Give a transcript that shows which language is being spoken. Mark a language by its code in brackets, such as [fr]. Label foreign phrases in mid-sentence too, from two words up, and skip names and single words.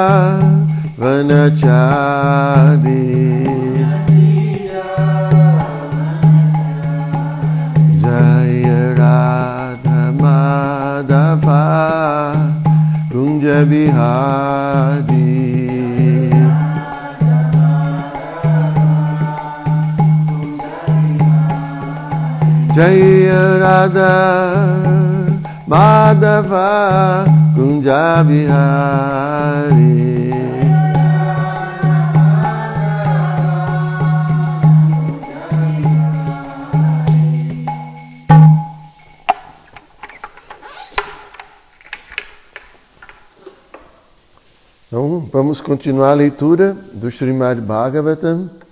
[sa] वनचारी जय राधा माधव कुंज बिहारी जय राधा माधव कुंज बिहारी [pt] Então, vamos continuar a leitura do Srimad Bhagavatam.